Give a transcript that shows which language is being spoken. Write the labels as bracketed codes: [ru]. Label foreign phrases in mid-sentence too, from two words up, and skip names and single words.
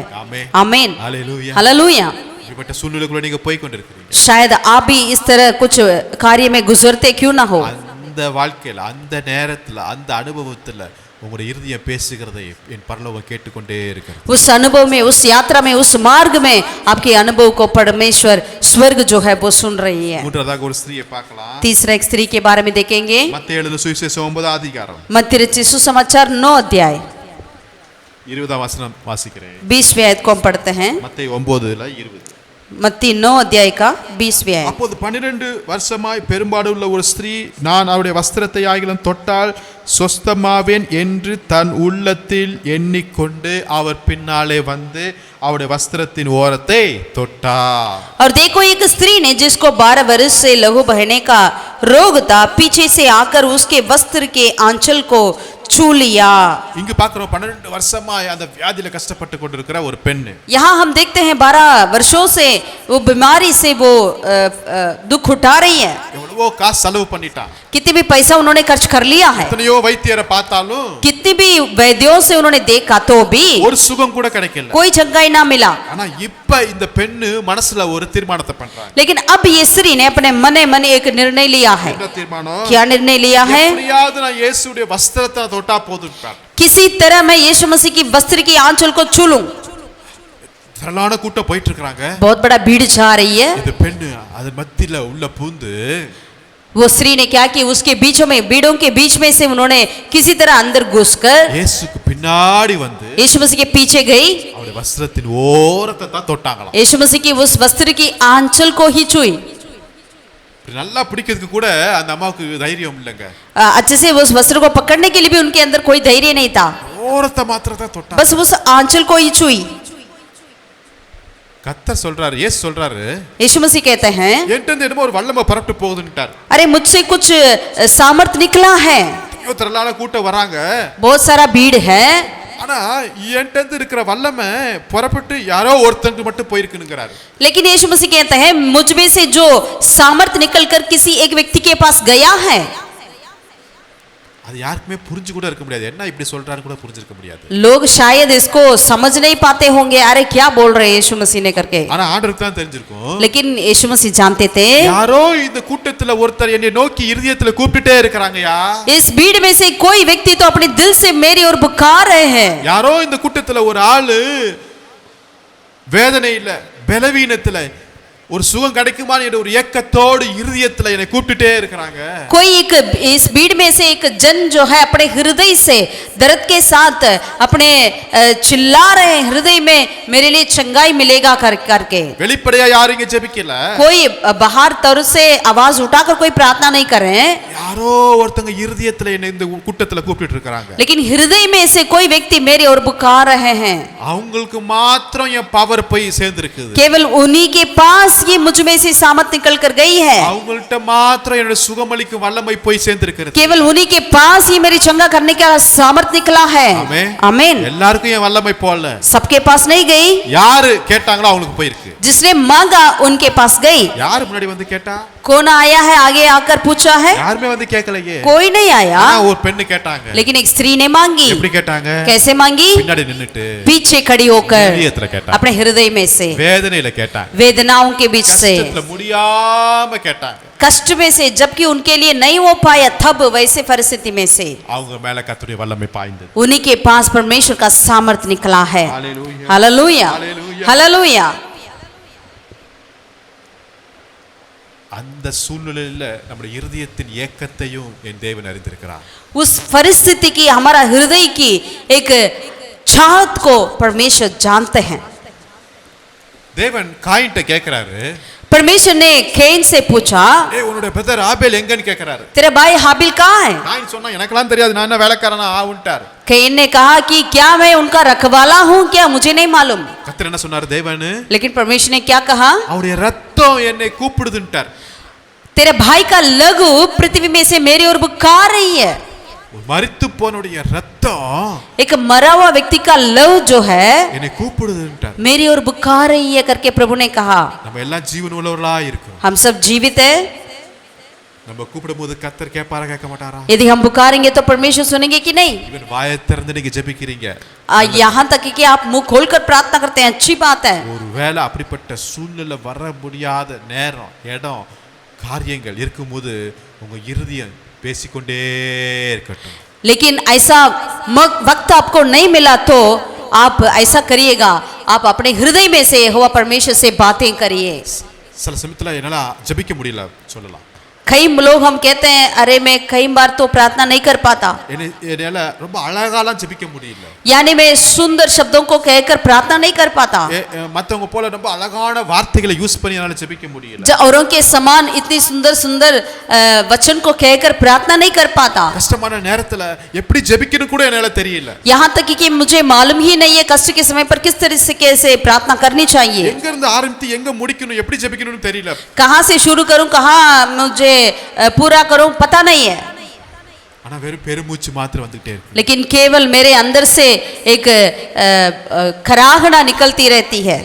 [hi] आमीन आमीन हालेलुया हालेलुया। [ta] இப்பட்ட சூழ்நிலைக்குள்ள நீங்க போய் கொண்டிருக்கிறீங்க, [hi] शायद आप भी इस तरह कुछ कार्य में गुजरते क्यों ना हो। [ta] அந்த வாழ்க்கையில அந்த நேரத்துல அந்த அனுபவத்துல உங்களுடைய இருதயம் பேசுகிறதை என் பரலோகம் கேட்டுக்கொண்டே இருக்கிறது। [hi] उस अनुभव में, उस यात्रा में, उस मार्ग में आपके अनुभव को परमेश्वर स्वर्ग जो है वो सुन रही है। [ta] மூன்றாவதாக ஒரு ஸ்திரியை பார்க்கலாம்। [hi] तीसरा एक स्त्री के बारे में देखेंगे। [ta] மத்தேயு எழுதின சுவிசேஷம் 9 அதிகாரம் [hi] मत्ती रचित सुसमाचार 9 अध्याय [ta] 20 வசனம் வாசிக்கிறேன்। [hi] 20वें आयत को हम पढ़ते हैं। [ta] மத்தேயு 9:20 [hi] मत्ती 9 अध्याय का 20वें आयत। [ta] அப்போது 12 வருஷமாய் பெரும்பாடு உள்ள ஒரு ஸ்திரீ நான் அவருடைய வஸ்திரத்தை ஆகிலும் தொட்டால் சொஸ்தமாவேன் என்று தன் உள்ளத்தில் எண்ணிக்கொண்டு அவர் பின்னாலே வந்து அவருடைய வஸ்திரத்தின் ஓரத்தை தொட்டார்। [hi] और देखो एक स्त्री ने जिसको 12 वर्ष से लहू बहने का रोग था, पीछे से आकर उसके वस्त्र के आंचल को छू लिया। [ta] இங்கு பார்க்கிறோம் 12 வருஷமாய் அந்த வியாதியில கஷ்டப்பட்டு கொண்டிருக்கிற ஒரு பெண்। [hi] यहाँ हम देखते हैं 12 वर्षों से वो बीमारी से वो दुख उठा रही है। [ta] எவ்வளவோ காசு செலவு பண்ணிட்டான், [hi] कितनी भी पैसा उन्होंने खर्च कर लिया है, [ta] எத்தனையோ வைத்தியரை பார்த்தாலும் [hi] कितनी भी वैद्यों से उन्होंने देखा तो भी [ta] ஒரு சுகம் கூட கிடைக்கல। [hi] कोई चंगाई ना मिला। [ta] ஆனா இப்ப இந்த பெண்ணு மனசுல ஒரு தீர்மானத்தை பண்றாங்க। [hi] लेकिन अब ये स्त्री ने अपने मन एक निर्णय लिया है। [ta] என்ன தீர்மானம்? [hi] क्या निर्णय लिया है? [ta] எப்படியாவது நான் இயேசுவுடைய வஸ்திரத்தை தொட்டா போதும்ட்டார்। [hi] किसी तरह मैं यीशु मसीह की वस्त्र की आंचल को छू लूं। [ta] திரளான கூட்டம் போயிட்டு இருக்காங்க। [hi] बहुत बड़ा भीड़ जा रही है। [ta] இந்த பெண்ணு அது மத்தியில உள்ள பூந்து [hi] वो स्त्री ने क्या किया, उसके बीचों में, भीड़ों के बीच में से उन्होंने किसी तरह अंदर घुसकर [ta] இயேசுக்கு பின்னாடி வந்து [hi] यीशु मसीह के पीछे गई, [ta] அவருடைய வஸ்திரத்தின் ஓரத்தை தான் தொட்டாங்களாம்। [hi] यीशु मसीह की उस वस्त्र की आंचल को ही छुई। [ta] நல்லா பிடிக்கிறதுக்கு கூட அந்த அம்மாவுக்கு தைரியம் இல்லைங்க। [hi] अच्छे से उस वस्त्र को पकड़ने के लिए भी उनके अंदर कोई धैर्य नहीं था, [ta] ஓரத்தை மாத்திரம் தான் தொட்டாங்க। [hi] बस उस आंचल को ही छुई। [ta] கர்த்தர் சொல்றாரு, இயேசு சொல்றாரு, [hi] यीशु मसीह कहते हैं [ta] என்கிட்ட இருந்து என்னமோ ஒரு வல்லமை பரப்பிட்டு போகுதுன்னுட்டார்। [hi] अरे मुझसे कुछ सामर्थ निकला है, [ta] திரளான கூட்டம் வராங்க, [hi] बहुत सारा भीड़ है, [ta] ஆனா என்கிட்ட இருந்து இருக்கிற வல்லமை புறப்பட்டு யாரோ ஒருத்தனுக்கு மட்டும் போயிருக்குங்கிறாரு। [hi] लेकिन यीशु मसीह कहते हैं मुझ में से जो सामर्थ निकलकर किसी एक व्यक्ति के पास गया है। [ta] அது யாருக்குமே புரிஞ்சு கூட இருக்க முடியாது, என்ன இப்படி சொல்றாரு கூட புரிஞ்சிருக்க முடியாது। [hi] लोग शायद इसको समझ नहीं पाते होंगे, अरे क्या बोल रहे हैं यीशु मसीह ने करके। [ta] ஆனா ஆண்டவருக்கு தான் தெரிஞ்சிருக்கும்। [hi] लेकिन यीशु मसीह जानते थे [ta] யாரோ இந்த கூட்டத்துல ஒருத்தர் என்னை நோக்கி இருதயத்துல கூப்பிட்டுட்டே இருக்காங்கயா। [hi] इस भीड़ में से कोई व्यक्ति तो अपने दिल से मेरी ओर पुकार रहे हैं। [ta] யாரோ இந்த கூட்டத்துல ஒரு ஆளு வேதனை இல்ல பலவீனத்துல ஒரு சுகம் கிடைக்குமான்னு என்ற ஒரு ஏக்கத்தோடு இருதயத்துல என்னை கூப்பிட்டுட்டே இருக்காங்க। [hi] कोई एक इस भीड़ में से एक जन जो है अपने हृदय से दर्द के साथ अपने चिल्ला रहे हैं हृदय में मेरे लिए चंगाई मिलेगा करके। [ta] வெளிப்படையா யாரும் இங்க ஜெபிக்கல, [hi] कोई बाहर तौर से आवाज उठाकर कोई प्रार्थना नहीं कर रहे हैं। [ta] யாரோ ஒருத்தங்க இருதயத்துல என்ன இந்த கூட்டத்துல கூப்பிட்டு இருக்காங்க. [hi] लेकिन हृदय में से कोई व्यक्ति मेरे ओर पुकार रहे हैं. [ta] அவங்களுக்கு மாத்திரம் என் பவர் போய் சேர்ந்திருக்குது. [hi] केवल उन्हीं के पास ये मुझ में से सामर्थ निकल कर गई है. [ta] அவங்கள்ட்ட மாத்திரம் என்னோட சுகமளிக்கும் வல்லமை போய் சேர்ந்திருக்கிறது. [hi] केवल उन्हीं के पास ही मेरी चंगा करने का सामर्थ निकला है. आमीन. [ta] எல்லாருக்கும் என் வல்லமை போல. [hi] सबके पास नहीं गई. [ta] யாரு கேட்டாங்களோ அவங்களுக்கு போயிருக்கு. [hi] जिसने मांगा उनके पास गई. [ta] யார் முன்னாடி வந்து கேட்டா? [hi] कौन आया है आगे आकर पूछा है? [ta] யாருமே வந்து கேட்கலையே. [hi] कोई नहीं आया. [ta] ஒரு பெண்ணு கேட்டாங்க. [hi] लेकिन एक स्त्री ने मांगी. [ta] எப்படி கேட்டாங்க? [hi] कैसे मांगी? [ta] பின்னாடி நின்னுட்டு [hi] पीछे खड़ी होकर [ta] இதயத்துல கேட்டாங்க. [hi] अपने हृदय में से [ta] வேதனையில கேட்டாங்க. [hi] वेदनाओं के बीच से [ta] கஷ்டத்துல முடியாம கேட்டாங்க. [hi] कष्ट में से जबकि उनके लिए नहीं हो पाया तब वैसे परिस्थिति में से [ta] அவங்க மேல கர்த்தருடைய வல்லமை பாய்ந்தது. [hi] उन्हीं के पास परमेश्वर का सामर्थ निकला है. हालेलुया हालेलुया हालेलुया. [ta] அந்த சூழ்நிலையில நம்முடைய இருதயத்தின் ஏக்கத்தையும் என் தேவன் அறிந்திருக்கிறார். [hi] उस परिस्थिति की हमारा हृदय की एक चाहत को परमेश्वर जानते हैं. [ta] தேவன் காயின்ட்ட கேக்குறாரு. [hi] परमेश्वर ने कैन से पूछा, [ta] ஏய் உன்னுடைய பிரதர் ஆபேல் எங்கன்னு கேக்குறாரு. [hi] तेरा भाई हाबिल कहाँ है? [ta] காயின் சொன்னா எனக்கெல்லாம் தெரியாது, நான் என்ன வேலைக்காரனா ஆவுன்ட்டார். [hi] कैन ने कहा कि क्या मैं उनका रखवाला हूँ क्या मुझे नहीं मालूम. [ta] கர்த்தர் என்ன சொன்னாரு தேவன்? [hi] लेकिन परमेश्वर ने क्या कहा? [ta] அவருடைய ரத்தம் என்னை கூப்பிடுதுன்ட்டார். [hi] तेरे भाई का लहू पृथ्वी में से मेरी ओर पुकार रही है. [ta] மரித்து போனுடைய ரத்தம் [hi] एक मरा हुआ व्यक्ति का लहू जो है [ta] என்னை கூப்பிடுதுன்ட்டார். [hi] मेरी ओर पुकार रही है करके प्रभु ने कहा. [ta] நம்ம எல்லாம் ஜீவன் உள்ளவர்களா இருக்கோம். [hi] हम सब जीवित है. [ta] நம்ம கூப்பிடும்போது கர்த்தர் கேட்பாரா கேட்க மாட்டாரா? [hi] यदि हम पुकारेंगे तो परमेश्वर सुनेंगे कि नहीं? [ta] இவன் வாயை திறந்து நீங்க ஜெபிக்கிறீங்க. [hi] यहाँ तक कि आप मुंह खोलकर प्रार्थना करते हैं, अच्छी बात है. [ta] ஒருவேளை அப்படிப்பட்ட சூழ்நிலை வர முடியாத நேரம் இடம் காரியங்கள் இருக்கும்போது உங்க இருதயம் பேசிக்கொண்டே இருக்கட்டும். [hi] लेकिन ऐसा वक्त आपको नहीं मिला तो आप ऐसा करिएगा, आप अपने हृदय में से यहोवा परमेश्वर से बातें करिए. [ta] சில சமயத்துல என்னால ஜெபிக்க முடியல சொல்லலாம். [hi] कई लोग हम कहते हैं अरे मैं कई बार तो प्रार्थना नहीं कर पाता, [ta] என்னால ரொம்ப அழகாலாம் ஜெபிக்க முடியல, [hi] यानी मैं सुंदर शब्दों को कहकर प्रार्थना नहीं कर पाता, [ta] மத்தவங்க போல ரொம்ப அழகான வார்த்தைகளை யூஸ் பண்ணி என்னால ஜெபிக்க முடியல, [hi] औरों के समान इतनी सुंदर सुंदर वचन को कहकर प्रार्थना नहीं कर पाता. [ta] கஷ்டமான நேரத்துல எப்படி ஜெபிக்கணும் கூட என்னால தெரியல. [hi] यहाँ तक कि मुझे मालूम ही नहीं है कष्ट के समय पर किस तरीके से प्रार्थना करनी चाहिए, [ta] எங்க இருந்து ஆரம்பித்து எங்க முடிக்கணும் எப்படி ஜெபிக்கணும்னு தெரியல, [hi] कहां से शुरू करूं कहां मुझे पूरा करूं पता नहीं है. [ta] ஆனா வெறும் பெருமூச்சு மாத்திரம் வந்துட்டே இருக்கு. [hi] लेकिन केवल मेरे अंदर से एक खराहना निकलती रहती है.